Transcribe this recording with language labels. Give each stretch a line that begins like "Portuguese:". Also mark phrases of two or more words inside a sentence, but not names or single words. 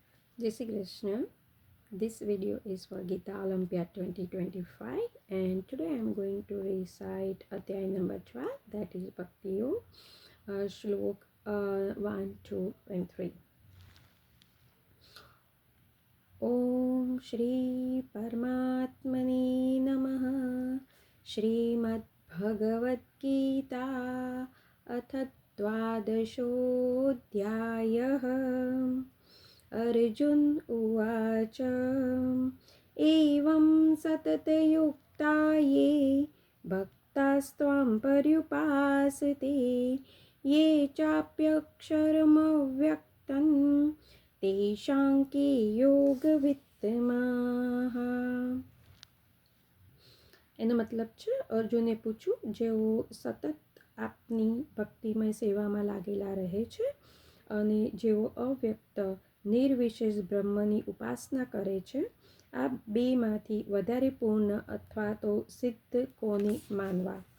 Hindi: जय श्री कृष्ण.
English: This video is for Gita Olympiad 2025 and today I am going to recite Adhyay number 12, that is Bhakti Yog, Shlok 1, 2 and 3.
Sanskrit: ॐ श्री परमात्मने नमः. Shrimad Bhagavad Gita अथ द्वादशोऽध्यायः. अर्जुन उवाच एवं सततयुक्ता ये भक्तास्त्वां पर्युपासते ये चाप्यक्षरमव्यक्तं तेषां के योगवित्तमाः.
Gujarati: એનો મતલબ છે અર્જુને પૂછ્યું, જેઓ સતત આપની ભક્તિમય સેવામાં લાગેલા રહે છે અને જેઓ અવ્યક્ત નિર્વિશેષ બ્રહ્મની ઉપાસના કરે છે, આ બેમાંથી વધારે પૂર્ણ અથવા તો સિદ્ધ કોને માનવા.